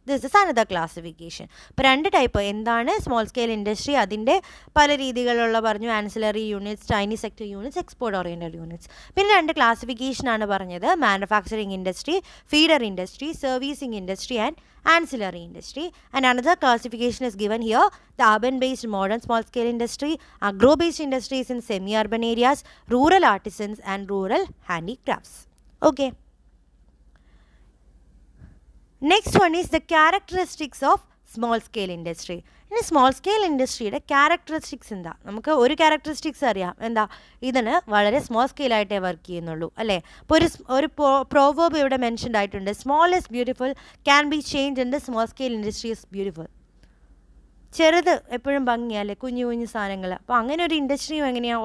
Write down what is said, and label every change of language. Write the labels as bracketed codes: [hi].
[en] This is another classification. [ml] ഇപ്പോൾ 2 type എന്താണ് small scale industry, അതിൻ്റെ പല രീതികളുള്ള പറഞ്ഞു. Ancillary units, Chinese sector units, export oriented units. പിന്നെ 2 ക്ലാസിഫിക്കേഷനാണ് പറഞ്ഞത്: manufacturing industry, feeder industry, servicing industry and ancillary industry. [en] And another classification is given here: the urban based modern small scale industry, agro based industries in semi urban areas, rural artisans and rural handicrafts. Okay, next one is the characteristics of small scale industry. [ml] ഇനി small scale ഇൻഡസ്ട്രിയുടെ characteristics എന്താ? നമുക്ക് ഒരു characteristics അറിയാം, എന്താ? ഇതിന് വളരെ small സ്കെയിലായിട്ടേ work ചെയ്യുന്നുള്ളൂ, അല്ലേ? ഇപ്പോൾ ഒരു പ്രോവേർബ് ഇവിടെ മെൻഷൻഡ് ആയിട്ടുണ്ട്: [en] Small is beautiful can be change in the small scale industry is beautiful. [ml] ചെറുത് എപ്പോഴും ഭംഗിയല്ലേ, കുഞ്ഞു കുഞ്ഞു സാധനങ്ങൾ. അപ്പോൾ അങ്ങനെ ഒരു ഇൻഡസ്ട്രിയും എങ്ങനെയാണ്?